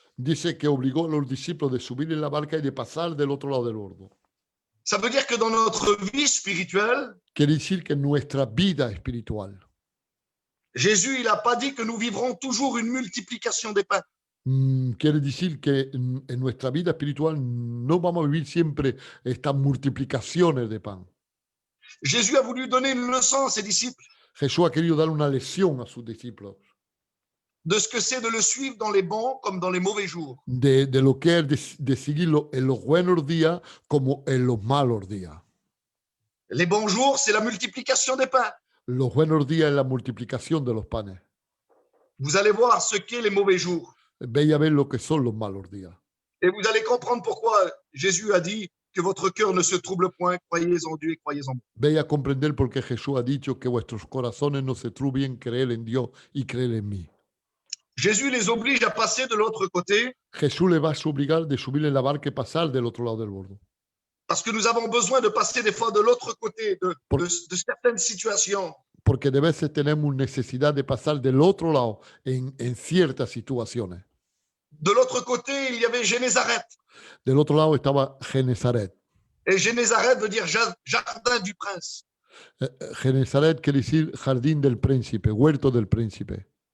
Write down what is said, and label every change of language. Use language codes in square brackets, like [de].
[es] Dice que obligó a los discípulos de subir en la barca y de pasar del otro lado del bordo. [fr] Ça veut dire que dans notre vie spirituelle, [es] Quiere decir que en nuestra vida espiritual, [fr] Jésus, il n'a pas dit que nous vivrons toujours une multiplication des pains. [es] quiere decir que en nuestra vida espiritual no vamos a vivir siempre estas multiplicaciones de pan. [fr] Jésus a voulu donner une leçon à ses disciples [es] Jesús ha querido dar una lección a sus discípulos [fr] de ce que c'est de le suivre dans les bons comme dans les mauvais jours. [es] de lo que es de seguirlo en los buenos días como en los malos días. [fr] Les bons jours, c'est la multiplication des pains. [es] Los buenos días es la multiplicación de los panes. [fr] Vous allez voir ce qu'est les mauvais jours. [es] Ve a ver lo que son los malos días. [fr] Et vous allez comprendre pourquoi Jésus a dit que votre cœur ne se trouble point, croyez en Dieu et croyez en moi. [es] Ve a comprender por qué Jesús ha dicho que vuestros corazones no se turben, creer en Dios y creer en mí. [fr] Jésus les oblige à passer de l'autre côté [es] Jesús les va a obligar de subir en la barca y pasar del otro lado del bordo. [fr] parce que nous avons besoin de passer des fois de l'autre côté de certaines situations. [es] Porque de veces tenemos necesidad de pasar del otro lado en ciertas situaciones. [fr] De l'autre côté, il y avait Génézareth. [es] Del otro lado estaba Genesaret. [fr] Et Génézareth veut dire jardin du prince. [es] Genesaret quiere decir jardín del príncipe, huerto del príncipe.